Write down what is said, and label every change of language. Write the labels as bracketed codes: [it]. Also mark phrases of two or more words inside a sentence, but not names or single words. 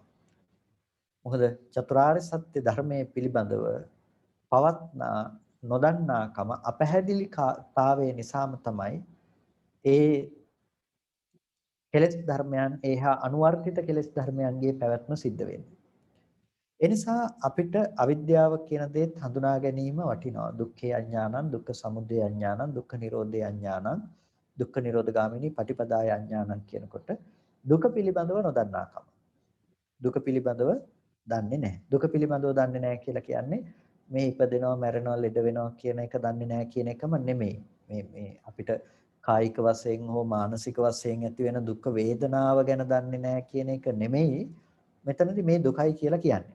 [si] මොකද චතුරාර්ය සත්‍ය ධර්මයේ පිළිබඳව පවත්නා නොදන්නාකම අපැහැදිලිතාවය නිසාම තමයි ඒ කෙලෙස් ධර්මයන් ඒහා අනුවර්තිත කෙලෙස් ධර්මයන්ගේ පැවැත්ම සිද්ධ වෙන්නේ. එනිසා අපිට අවිද්‍යාව කියන දේත් හඳුනා ගැනීම වටිනවා. [pi] දුක්ඛේ අඥානං, දුක්ඛ සමුදය අඥානං, දුක්ඛ නිරෝධේ අඥානං, දුක්ඛ නිරෝධගාමිනී පටිපදාය අඥානං [si] කියනකොට දුක පිළිබඳව නොදන්නාකම. දුක පිළිබඳව දන්නේ නැහැ. දුක පිළිබඳව දන්නේ නැහැ කියලා කියන්නේ මේ ඉපදෙනවා, මැරෙනවා, ලෙඩ වෙනවා කියන එක දන්නේ නැහැ කියන එකම නෙමෙයි. මේ අපිට කායික වශයෙන් හෝ මානසික වශයෙන් ඇති වෙන දුක් වේදනාව ගැන දන්නේ නැහැ කියන එක නෙමෙයි මෙතනදී මේ දුකයි කියලා කියන්නේ.